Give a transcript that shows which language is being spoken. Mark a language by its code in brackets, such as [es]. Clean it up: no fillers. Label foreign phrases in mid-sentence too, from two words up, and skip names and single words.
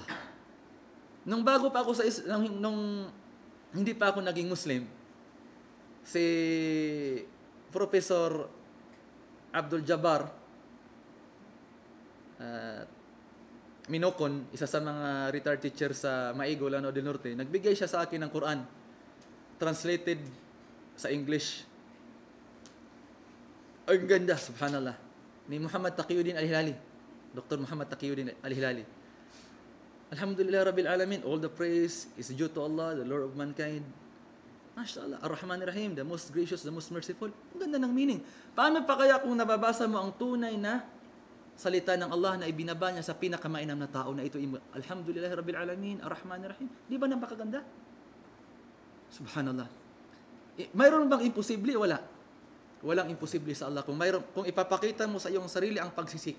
[tl] Nung bago pa ako nung hindi pa ako naging Muslim, si Professor Abdul Jabbar Minokon, isa sa mga [en] retired teacher [tl] sa Maigo, Lanao del Norte, nagbigay siya sa akin ng Quran, translated sa English. Ang ganda, subhanallah. Ni Muhammad Taqiyuddin Al-Hilali. Dr. Muhammad Taqiyuddin Al-Hilali. [ar] الحمد لله رب العالمين, [en] all the praise is due to Allah, the Lord of mankind. [ar] ما شاء الله، الرحمن الرحيم, [en] the most gracious, the most merciful. [tl] Ang ganda ng meaning. Paano pa kaya kung nababasa mo ang tunay na salita ng Allah na ibinaba niya sa pinakamainam na tao na ito, [ar] الحمد لله رب العالمين، الرحمن الرحيم. [tl] Di ba napakaganda? Subhanallah. Mayroon bang imposible? Wala. Walang imposible sa Allah. Kung ipapakita mo sa iyong sarili ang pagsisikap.